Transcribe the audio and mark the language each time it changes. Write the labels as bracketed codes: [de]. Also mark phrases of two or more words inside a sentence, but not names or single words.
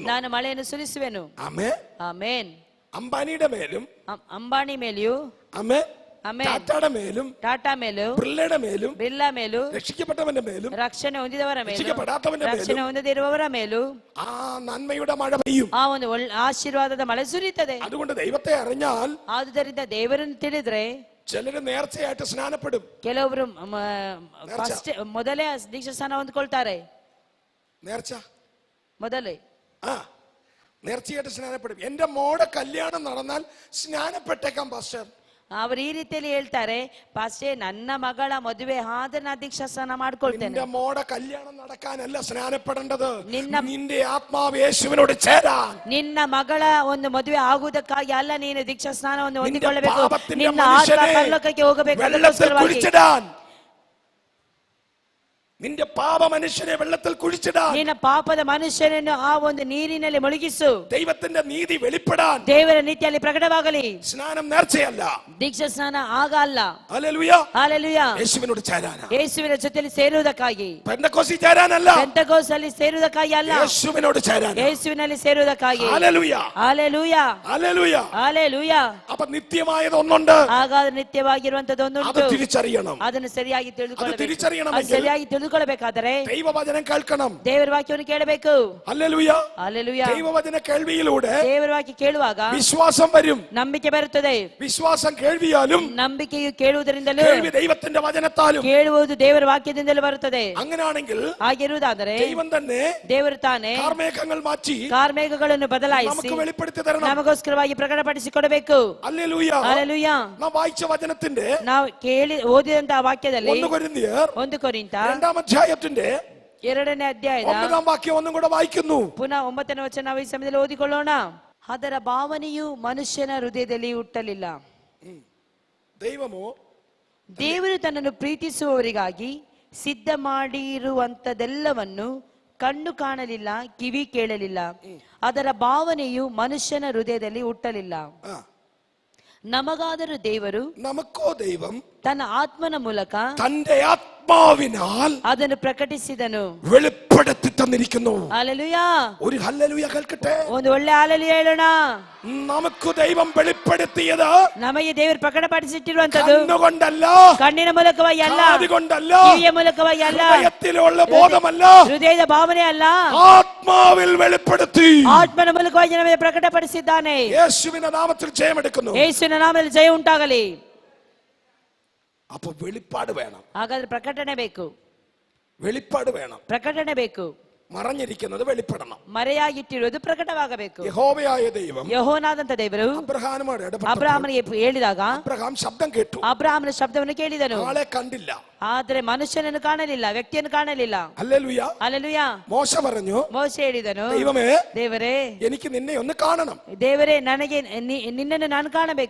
[kn] ನಾನು ಮಳೆಯನ್ನು ಸುರಿಸುವೆನು. [ml] ആമേൻ. [kn] ಆಮೇನ್. [ml] അംബാനിയുടെ മേലും [kn] ಅಂಬಾನಿ ಮೇಲೆಯೂ, [ml] ആമേൻ, [kn] ಆಮೇನ್, [ml] ടാറ്റയുടെ മേലും [kn] ಟಾಟಾ ಮೇಲೂ, [ml] ബിർളയുടെ മേലും [kn] ಬಿರ್ಲಾ ಮೇಲೂ, [ml] രക്ഷിക്കപ്പെട്ടവന്റെ മേലും [kn] ರಕ್ಷಣೆ ಹೊಂದಿದವರ ಮೇಲೂ, [ml] രക്ഷിക്കപ്പെടാത്തവന്റെ [kn] ರಕ್ಷಣೆ [ml] മേലും [kn] ಹೊಂದದಿರುವವರ ಮೇಲೂ [ml] ആ നന്മയുടെ മഴ പെയ്യും. [kn] ಆ ಒಂದು ಆಶೀರ್ವಾದದ ಮಳೆ ಸುರಿಯುತ್ತದೆ. [ml] അതുകൊണ്ട് ദൈവത്തെ അറിഞ്ഞാൽ [kn] ಆದುದರಿಂದ ದೇವರನ್ನು ತಿಳಿದ್ರೆ [ml] ചിലര് നേർച്ചയായിട്ട് സ്നാനപ്പെടും. [kn] ಕೆಲವೊಬ್ರು ಫಸ್ಟ್ ಮೊದಲೇ ದೀಕ್ಷಾ ಸ್ನಾನ ಹೊಂದ್ಕೊಳ್ತಾರೆ. [ml] നേർച്ച [kn] ಮೊದಲೇ [ml] ആ നേർച്ചയായിട്ട് സ്നാനപ്പെടും. എന്റെ മോടെ കല്യാണം നടന്നാൽ സ്നാനപ്പെട്ടേക്കാം പാസ്റ്റർ. [kn] ಅವರು ಈ ರೀತಿಯಲ್ಲಿ ಹೇಳ್ತಾರೆ, ಪಾಸ್ಟೇ ನನ್ನ ಮಗಳ ಮದುವೆ ಆದ್ರೆ ನಾನು ದೀಕ್ಷಾಸ್ನಾನ ಮಾಡ್ಕೊಳ್ತೇನೆ. [ml] നിന്റെ മോടെ കല്യാണം നടക്കാനല്ല സ്നാനപ്പെടേണ്ടത്, നിന്റെ ആത്മാവ് യേശുവിനോട് ചേരാൻ. [kn] ನಿನ್ನ ಮಗಳ ಒಂದು ಮದುವೆ ಆಗುವುದಕ್ಕಾಗಿ ಅಲ್ಲ ನೀನು ದೀಕ್ಷಾಸ್ನಾನವನ್ನು [ml] നിന്റെ [kn] ಹೊಂದಿಕೊಳ್ಳಬೇಕು. [ml] പാപത്തിന്റെ [kn] ನಿನ್ನ ಆತ್ಮ [ml] മനുഷ്യനെ [kn] ಪರಲೋಕಕ್ಕೆ ಹೋಗಬೇಕು. [ml] വെള്ളത്തിൽ കുഴിച്ചിടാൻ. നിന്റെ പാപ മനുഷ്യനെ വെള്ളത്തിൽ കുഴിച്ചിടാൻ. [kn] ನಿನ್ನ ಪಾಪದ ಮನುಷ್ಯನನ್ನು ಆ ಒಂದು ನೀರಿನಲ್ಲಿ ಮುಳುಗಿಸು. [ml] ദൈവത്തിന്റെ നീതി വെളിപ്പെടാൻ. [kn] ದೇವರ ನೀತಿಯಲ್ಲಿ ಪ್ರಕಟವಾಗಲಿ. [ml] സ്നാനം നേർച്ചയല്ല, [kn] ದೀಕ್ಷಾ ಸ್ನಾನ ಆಗ ಅಲ್ಲ. [ml] ഹല്ലേലൂയ, [kn] ಹಲ್ಲೆಲೂಯಾ. [ml] യേശുവിനോട് ചേരാനാ. [kn] ಯೇಸುವಿನ ಜೊತೆಯಲ್ಲಿ ಸೇರುವುದಕ್ಕಾಗಿ. [ml] പെന്തക്കോസ്തി ചേരാനല്ല, [kn] ಪೆಂಟೆಕೋಸ್ ಅಲ್ಲಿ ಸೇರುವುದಕ್ಕಾಗಿ ಅಲ್ಲ, [ml] യേശുവിനോട് ചേരാനാ. [kn] ಯೇಸುವಿನಲ್ಲಿ ಸೇರುವುದಕ್ಕಾಗಿ. [ml] ഹല്ലേലൂയ, [kn] ಹಲ್ಲೆಲೂಯಾ, [ml] ഹല്ലേലൂയ, [kn] ಹಲ್ಲೆಲೂಯಾ. [ml] അപ്പൊ നിത്യമായത് ഒന്നുണ്ട്, [kn] ಹಾಗಾದ್ರೆ ನಿತ್ಯವಾಗಿರುವಂತದ್ದು [ml] അത് [kn] ಒಂದುಂಟು. [ml] തിരിച്ചറിയണം. [kn] ಅದನ್ನು ಸರಿಯಾಗಿ ತಿಳ್ಕೊಳ್ಳಬೇಕು. [ml] തിരിച്ചറിയണമെങ്കിൽ [kn] ಸರಿಯಾಗಿ ತಿಳ್ಕೊಳ್ಬೇಕಾದರೆ [ml] ദൈവവചനം കേൾക്കണം. [kn] ದೇವರ ವಾಕ್ಯವನ್ನು ಕೇಳಬೇಕು. [ml] ഹല്ലേലൂയ, [kn] ಹಲ್ಲೆಲೂಯಾ. [ml] ദൈവവചന കേൾവിയിലൂടെ [kn] ದೇವರ ವಾಕ್ಯ ಕೇಳುವಾಗ [ml] വിശ്വാസം വരും. [kn] ನಂಬಿಕೆ ಬರುತ್ತದೆ. [ml] വിശ്വാസം കേൾവിയാലും, [kn] ನಂಬಿಕೆಯು ಕೇಳುವುದರಿಂದಲೂ, [ml] കേൾവി ദൈവത്തിന്റെ വചനത്താലും. [kn] ಕೇಳುವುದು ದೇವರ ವಾಕ್ಯದಿಂದಲೂ ಬರುತ್ತದೆ. [ml] അങ്ങനെയാണെങ്കിൽ [kn] ಹಾಗಿರುವುದಾದರೆ [ml] ദൈവം തന്നെ [kn] ದೇವರು ತಾನೇ [ml] കാർമേഘങ്ങൾ മാറ്റി [kn] ಕಾರ್ಮೇಘಗಳನ್ನು ಬದಲಾಯಿಸಿ [ml] നമുക്ക് വെളിപ്പെടുത്തി തരണം. [kn] ನಮಗೋಸ್ಕರವಾಗಿ ಪ್ರಕಟಪಡಿಸಿಕೊಡಬೇಕು. [ml] ഹല്ലേലൂയ. [kn] ಹಲ್ಲೆಲೂಯಾ. [ml] നാം വായിച്ച വചനത്തിന്റെ [kn] ನಾವು ಓದಿದಂತಹ ವಾಕ್ಯದಲ್ಲಿ [ml] 1 കൊരിന്ത്യർ [kn] 1 ಕೊರಿಂಥ [ml] 2-ാം അധ്യായത്തിന്റെ [kn] 2ನೇ ಅಧ್ಯಾಯದ [ml] 9-ാം വാക്യം ഒന്നും കൂടെ വായിക്കുന്നു. [kn] ಪುನಃ 9ನೇ ವಚನ ನಾವು ಈ ಸಮಯದಲ್ಲಿ ಓದಿಕೊಳ್ಳೋಣ. ಅದರ ಭಾವನೆಯು ಮನುಷ್ಯನ ಹೃದಯದಲ್ಲಿ ಹುಟ್ಟಲಿಲ್ಲ. [ml] ദൈവമോ [kn] ದೇವರು ತನ್ನನ್ನು ಪ್ರೀತಿಸುವವರಿಗಾಗಿ ಸಿದ್ಧ ಮಾಡಿರುವಂತದೆಲ್ಲವನ್ನು ಕಣ್ಣು ಕಾಣಲಿಲ್ಲ, ಕಿವಿ ಕೇಳಲಿಲ್ಲ. ಅದರ ಭಾವನೆಯು ಮನುಷ್ಯನ ಹೃದಯದಲ್ಲಿ ಹುಟ್ಟಲಿಲ್ಲ. ನಮಗಾದರೂ ದೇವರು, [ml] നമുക്കോ ദൈവം [kn] ತನ್ನ ಆತ್ಮನ ಮೂಲಕ [ml] തന്റെ ആത്മാവിനാൽ [kn] ಅದನ್ನು ಪ್ರಕಟಿಸಿದನು, [ml] വെളിപ്പെടുത്തി തന്നിരിക്കുന്നു. [kn] ಹಲ್ಲೆಲೂಯಾ. [ml] ഒരു ഹല്ലേലൂയ കേൾക്കട്ടെ. [kn] ಒಂದು ಒಳ್ಳೆ ಹಲ್ಲೆಲೂಯಾ ಹೇಳೋಣ. [ml] നമുക്ക് ദൈവം വെളിപ്പെടുത്തിയത് [kn] ನಮಗೆ ದೇವರು ಪ್ರಕಟಪಡಿಸಿಟ್ಟಿರುವಂತದ್ದು [ml] കണ്ണുകൊണ്ടല്ല, [kn] ಕಣ್ಣಿನ ಮೂಲಕವಾಗಿ ಅಲ್ಲ, [ml] കാതുകൊണ്ടല്ല, [kn] ಕಿವಿಯ ಮೂಲಕವಾಗಿ ಅಲ್ಲ, [ml] ഹൃദയത്തിലുള്ള ബോധമല്ല, [kn] ಹೃದಯದ ಭಾವನೆ ಅಲ್ಲ, [ml] ആത്മാവിൽ വെളിപ്പെടുത്തി [kn] ಆತ್ಮನ ಮೂಲಕವಾಗಿ ನಮಗೆ ಪ್ರಕಟಪಡಿಸಿದ್ದಾನೆ. [ml] യേശുവിന്റെ നാമത്തിൽ ജയമെടുക്കുന്നു. [kn] ಯೇಸುವಿನ ನಾಮದಲ್ಲಿ ಜಯ ಉಂಟಾಗಲಿ. [ml] അപ്പൊ വെളിപ്പാട് വേണം. [kn] ಹಾಗಾದ್ರೆ ಪ್ರಕಟಣೆ ಬೇಕು, [ml] വെളിപ്പാട് വേണം. [kn] ಪ್ರಕಟಣೆ ಬೇಕು. [ml] മറഞ്ഞിരിക്കുന്നത് വെളിപ്പെടണം. [kn] ಮರೆಯಾಗಿಟ್ಟಿರುವುದು ಪ್ರಕಟವಾಗಬೇಕು. [ml] യഹോവയായ ദൈവം [kn] ಯೆಹೋವನಾದಂತ ದೇವರು [ml] അബ്രഹാമുമായിട്ട് ഇടപെട്ടപ്പോൾ [kn] ಅಬ್ರಹಾಮನಿಗೆ ಹೇಳಿದಾಗ [ml] അബ്രഹാം ശബ്ദം കേട്ടു, [kn] ಅಬ್ರಹಾಮನ ಶಬ್ದವನ್ನು ಕೇಳಿದನು. [ml] ആളെ കണ്ടില്ല. [kn] ಆದ್ರೆ ಮನುಷ್ಯನನ್ನು ಕಾಣಲಿಲ್ಲ, ವ್ಯಕ್ತಿಯನ್ನು ಕಾಣಲಿಲ್ಲ. [ml] ഹല്ലേലൂയ. [kn] ಹಲ್ಲೆಲೂಯಾ. [ml] മോശ പറഞ്ഞു, [kn] ಮೋಶೆ ಹೇಳಿದನು, [ml] ദൈവമേ [kn] ದೇವರೇ, [ml] എനിക്ക് നിന്നെ ഒന്ന് കാണണം. [kn] ದೇವರೇ, ನನಗೆ ನಿನ್ನನ್ನು ನಾನು ಕಾಣಬೇಕು.